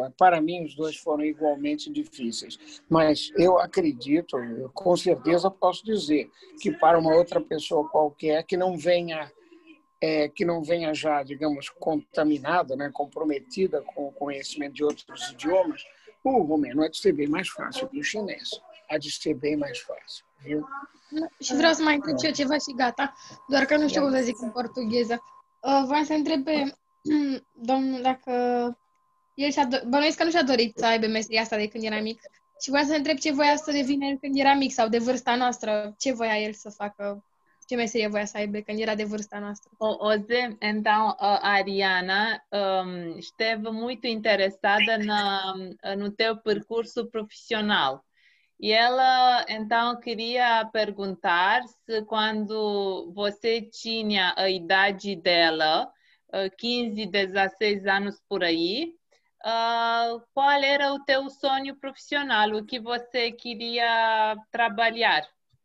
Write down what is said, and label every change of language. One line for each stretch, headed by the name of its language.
Portuguese: Para mim, os dois foram igualmente difíceis. Mas eu acredito, eu com certeza posso dizer, que para uma outra pessoa qualquer que não venha já, digamos, contaminada, né, comprometida com o conhecimento de outros idiomas, o romeno há de ser bem mais fácil que o chinês. Há de ser bem mais fácil, viu?
Romanian: Și vreau să mai întreb și eu ceva și gata, doar că nu știu cum să zic în portugheză. Vreau să întreb pe domnul dacă bănuiesc că nu și-a dorit să aibă meseria asta de când era mic și vreau să întreb ce voia să devină el când era mic sau de vârsta noastră, ce voia el să facă, ce meserie voia să aibă când era de vârsta noastră.
Portuguese: Oze, então, a Ariana esteve muito interessada no teu percurso profissional. E ela, então, queria perguntar se quando você tinha a idade dela, 15, 16 anos por aí, qual era o teu sonho profissional, o que você queria trabalhar?